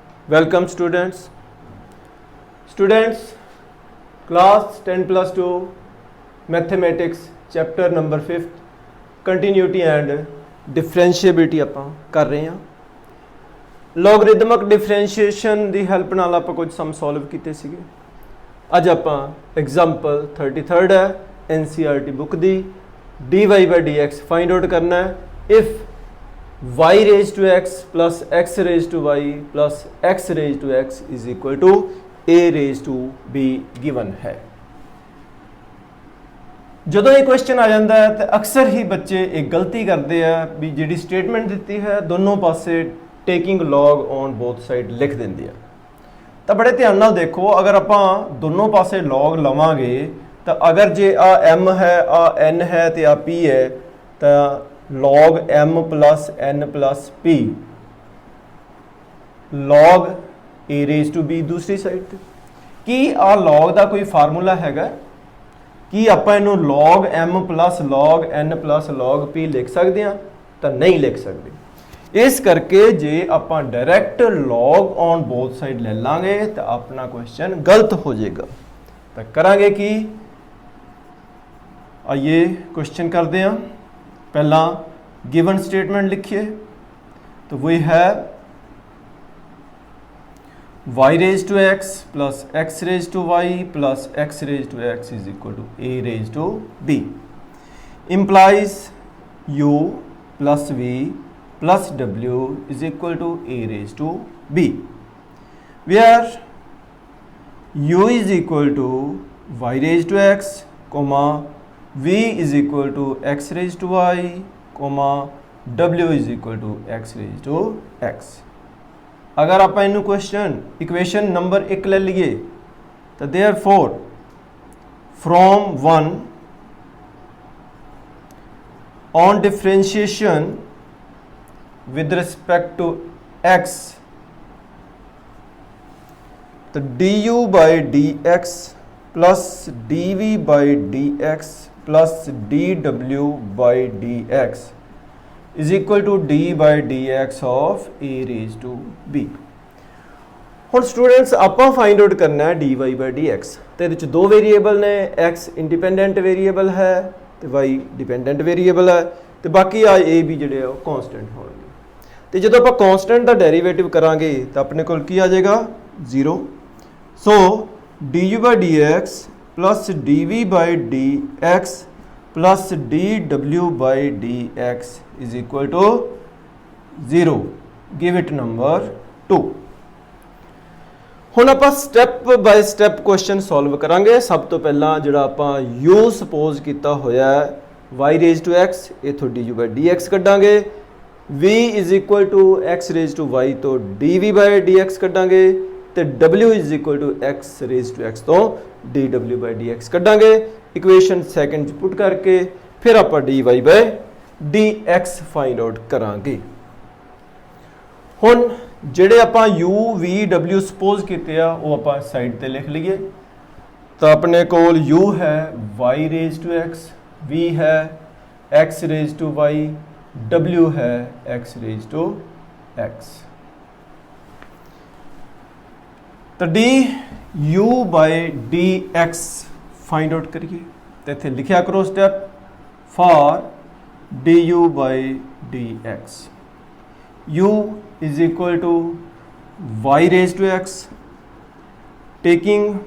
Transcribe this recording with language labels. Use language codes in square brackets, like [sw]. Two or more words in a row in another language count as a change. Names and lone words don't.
[en] Welcome students. Students, class 10+2 mathematics chapter number 5th continuity and differentiability [pa] ਆਪਾਂ ਕਰ ਰਹੇ ਹਾਂ। [en] logarithmic differentiation [pa] ਦੀ ਹੈਲਪ ਨਾਲ ਆਪਾਂ ਕੁਝ [en] sum solve [pa] ਕੀਤੇ ਸੀਗੇ। ਅੱਜ ਆਪਾਂ ਐਗਜ਼ਾਮਪਲ 33rd ਹੈ NCERT ਬੁੱਕ ਦੀ dy/dx [en] find out [pa] ਕਰਨਾ ਹੈ। [en] if y raised to x plus x raised to y plus x raised to x is equal to a raised to b given है। [pa] ਜਦੋਂ ਇਹ ਕੁਐਸਚਨ ਆ ਜਾਂਦਾ ਹੈ ਤਾਂ ਅਕਸਰ ਹੀ ਬੱਚੇ ਇੱਕ ਗਲਤੀ ਕਰਦੇ ਆ ਵੀ ਜਿਹੜੀ ਸਟੇਟਮੈਂਟ ਦਿੱਤੀ ਹੈ ਦੋਨੋਂ ਪਾਸੇ [en] taking log on both side [pa] ਲਿਖ ਦਿੰਦੇ ਆ। ਤਾਂ ਬੜੇ ਧਿਆਨ ਨਾਲ ਦੇਖੋ, ਅਗਰ ਆਪਾਂ ਦੋਨੋਂ ਪਾਸੇ log ਲਵਾਂਗੇ ਤਾਂ ਅਗਰ ਜੇ ਆ m ਹੈ ਆ n ਹੈ ਤੇ ਆ p ਹੈ ਤਾਂ [en] log m plus n plus p log a raised to b [pa] ਦੂਸਰੀ ਸਾਈਡ ਤੇ ਕੀ ਆ log ਦਾ ਕੋਈ ਫਾਰਮੂਲਾ ਹੈਗਾ ਕੀ ਆਪਾਂ ਇਹਨੂੰ [en] log m plus log n plus log p [pa] ਲਿਖ ਸਕਦੇ ਹਾਂ ਤਾਂ ਨਹੀਂ ਲਿਖ ਸਕਦੇ। ਇਸ ਕਰਕੇ ਜੇ ਆਪਾਂ ਡਾਇਰੈਕਟ [en] log on both side [pa] ਲੈ ਲਾਂਗੇ ਤਾਂ ਆਪਣਾ ਕੁਐਸਚਨ ਗਲਤ ਹੋ ਜਾਏਗਾ। ਤਾਂ ਕਰਾਂਗੇ ਕੀ, [hi] ਆइए क्वेश्चन करते हैं। [en] पहला given statement [hi] लिखिए तो वही है [en] y raised to x plus x raised to y plus x raised to x is equal to a raised to b implies u plus v plus w is equal to a raised to b where u is equal to y raised to x comma v is equal to x raised to y comma w is equal to x raised to x। [hi] अगर आप इनू [en] question equation number 1 [hi] ले लिए तो [en] therefore from 1 on differentiation with respect to x तो du by dx plus dv by dx plus dw by dx is equal to d by dx of a raised to b। [pa] ਹੁਣ ਸਟੂਡੈਂਟਸ ਆਪਾਂ [en] find out [pa] ਕਰਨਾ ਹੈ [en] dy by dx [pa] ਤੇ ਇਹਦੇ ਚ ਦੋ ਵੇਰੀਏਬਲ ਨੇ, x [en] independent variable [pa] ਹੈ ਤੇ y [en] dependent variable [pa] ਹੈ ਤੇ ਬਾਕੀ ਆ a b ਜਿਹੜੇ ਆ ਉਹ ਕਨਸਟੈਂਟ ਹੋਣਗੇ। ਤੇ ਜਦੋਂ ਆਪਾਂ ਕਨਸਟੈਂਟ ਦਾ ਡੈਰੀਵੇਟਿਵ ਕਰਾਂਗੇ ਤਾਂ ਆਪਣੇ ਕੋਲ ਕੀ ਆ ਜਾਏਗਾ 0। [en] ਸੋ du by dx plus dv by dx plus dw by dx is equal to 0। give it number 2। [pa] ਹੁਣ ਆਪਾਂ [en] step by step question solve [pa] ਕਰਾਂਗੇ। ਸਭ ਤੋਂ ਪਹਿਲਾਂ ਜਿਹੜਾ ਆਪਾਂ u ਸਪੋਜ਼ ਕੀਤਾ ਹੋਇਆ ਹੈ [en] y raised to x ਇਥੋਂ du by dx ਕੱਢਾਂਗੇ, v is equal to x raised to y ਤੋਂ dv by dx [pa] ਕੱਢਾਂਗੇ ਤੇ [en] w is equal to x raised to x ਤੋਂ dw by dx ਕੱਢਾਂਗੇ। equation second [pa] ਚ ਪੁੱਟ ਕਰਕੇ ਫਿਰ ਆਪਾਂ [en] dy by dx find out [pa] ਕਰਾਂਗੇ। ਹੁਣ ਜਿਹੜੇ ਆਪਾਂ u v w ਸਪੋਜ਼ ਕੀਤੇ ਆ ਉਹ ਆਪਾਂ ਸਾਈਡ ਤੇ ਲਿਖ ਲਈਏ। ਤਾਂ ਆਪਣੇ ਕੋਲ [en] u ਹੈ y raised to x, v ਹੈ x raised to y, w ਹੈ x raised to x। तो du by dx find out [pa] ਕਰੀਏ ਤਾਂ ਇੱਥੇ ਲਿਖਿਆ ਕਰੋ [en] step for du by dx u is equal to y raised to x taking